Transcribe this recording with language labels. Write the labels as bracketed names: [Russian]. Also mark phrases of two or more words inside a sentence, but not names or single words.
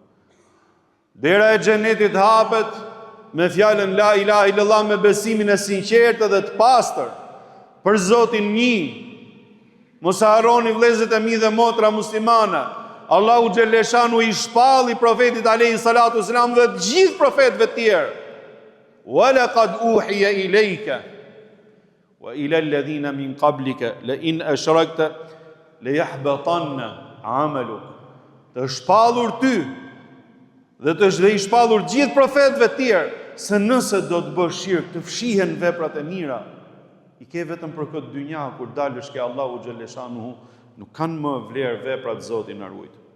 [Albanian] Dera e xhenetit hapet me fjalën [Arabic] لا إله إلا الله, [Albanian] me besimin e sinqertë dhe të pastër për Zotin një. Mos harroni vëllezërit e mi dhe motra muslimane, Allahu xhaleshanu I shpalli profetit [Arabic] عليه الصلاة والسلام [Albanian] dhe të gjithë profetëve të tjerë. [Arabic] ولقد أوحي إليك وإلى الذين من قبلك لئن أشركت ليحبطن عملك. [Albanian] Të shpallur ty dhe të I shpallur gjithë profetëve të tjerë se nëse do të bësh shirk të fshihen veprat e mira. I ke vetëm për këtë dynja, kur dalësh ke Allahu xhaleshanuhu, nuk kanë më vlerë veprat Zoti na ruaj.